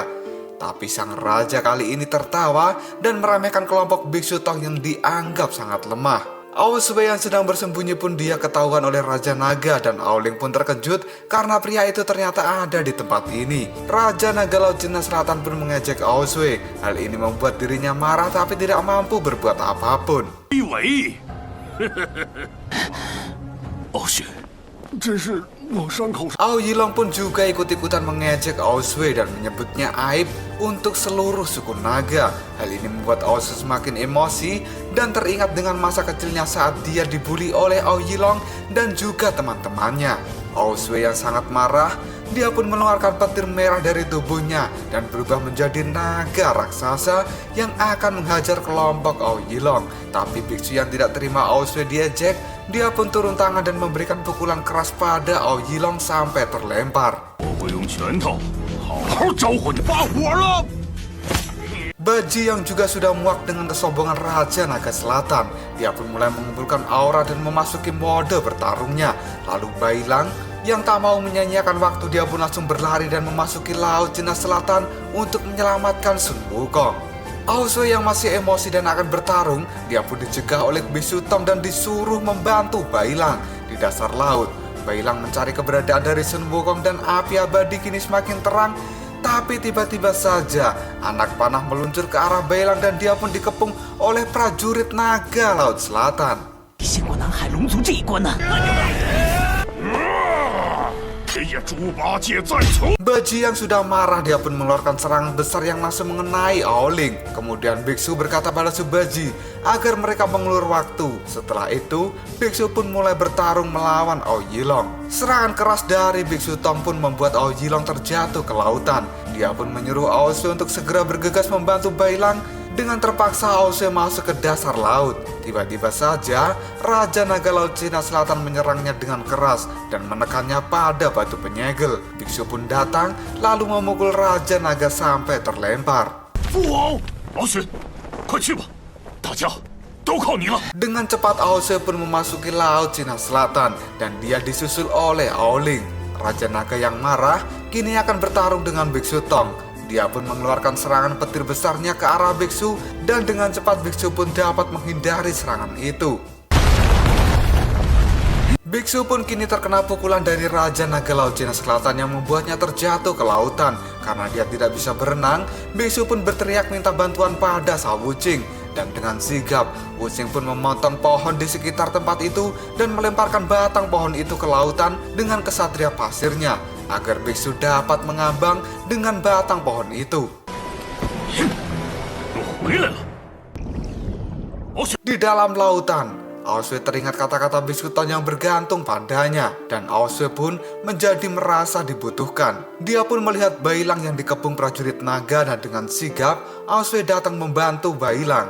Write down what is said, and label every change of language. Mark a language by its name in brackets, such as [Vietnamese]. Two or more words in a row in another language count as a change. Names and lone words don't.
[Indonesian] Tapi sang raja kali ini tertawa dan meremehkan kelompok Biksu Tong yang dianggap sangat lemah. Ao Sui yang sedang bersembunyi pun dia ketahuan oleh Raja Naga dan Ao Ling pun terkejut karena pria itu ternyata ada di tempat ini. Raja Naga Laut Cina Selatan pun mengejek Ao Sui. Hal ini membuat dirinya marah tapi tidak mampu berbuat apapun. [Chinese] 立伟，敖雪，这是我伤口上。 [Indonesian] Ao Yilong pun juga ikut-ikutan mengejek Ao Sui dan menyebutnya aib untuk seluruh suku naga. Hal ini membuat Ao Sui semakin emosi dan teringat dengan masa kecilnya saat dia dibully oleh Ao Yilong dan juga teman-temannya. Ao Sui yang sangat marah, dia pun mengeluarkan petir merah dari tubuhnya dan berubah menjadi naga raksasa yang akan menghajar kelompok Ao Yilong. Tapi biksu yang tidak terima Ao Sui diejek, dia pun turun tangan dan memberikan pukulan keras pada Ao Yilong sampai terlempar. [Chinese] 我会用拳头好好招呼你。发火了！ [Indonesian] Baji yang juga sudah muak dengan kesombongan Raja Naga Selatan, dia pun mulai mengumpulkan aura dan memasuki mode bertarungnya. Lalu Bailang yang tak mau menyanyiakan waktu, dia pun langsung berlari dan memasuki Laut Cina Selatan untuk menyelamatkan Sun Wukong. Ao Sui yang masih emosi dan akan bertarung, dia pun dicegah oleh Biksu Tong dan disuruh membantu Bailang di dasar laut. Bailang mencari keberadaan dari Sun Wukong dan api abadi kini semakin terang. Tapi tiba-tiba saja anak panah meluncur ke arah Bailang dan dia pun dikepung oleh prajurit naga Laut Selatan. [Chinese] 先过南海龙族这一关呢。天野猪八戒在此。 [Indonesian] Baji yang sudah marah, dia pun mengeluarkan serangan besar yang langsung mengenai Ao Ling. Kemudian Biksu berkata pada Subaji agar mereka mengulur waktu. Setelah itu, Biksu pun mulai bertarung melawan Ao Yilong. Serangan keras dari Biksu Tong pun membuat Ao Yilong terjatuh ke lautan. Dia pun menyuruh Ao Sui untuk segera bergegas membantu Bailang. Dengan terpaksa Ao Sui masuk ke dasar laut. Tiba-tiba saja Raja Naga Laut Cina Selatan menyerangnya dengan keras dan menekannya pada batu penyegel. Biksu pun datang lalu memukul Raja Naga sampai terlempar. [Chinese] 父王，老雪，快去吧，大家都靠你了。 [Indonesian] Dengan cepat Ao Sui pun memasuki Laut Cina Selatan dan dia disusul oleh Ao Ling. Raja Naga yang marah kini akan bertarung dengan Biksu Tong. Dia pun mengeluarkan serangan petir besarnya ke arah Biksu dan dengan cepat Biksu pun dapat menghindari serangan itu. Biksu pun kini terkena pukulan dari Raja Naga Laut Cina Selatan yang membuatnya terjatuh ke lautan. Karena dia tidak bisa berenang, Biksu pun berteriak minta bantuan pada Sa Wuching. Dan dengan sigap, Wuching pun memotong pohon di sekitar tempat itu dan melemparkan batang pohon itu ke lautan dengan kesatria pasirnya agar Biksu dapat mengambang dengan batang pohon itu. [Chinese] 我回来了。 [Indonesian] Di dalam lautan, Ao Sui teringat kata-kata Biksu Tong yang bergantung padanya dan Ao Sui pun menjadi merasa dibutuhkan. Dia pun melihat Bailang yang dikepung prajurit naga dan dengan sigap Ao Sui datang membantu Bailang.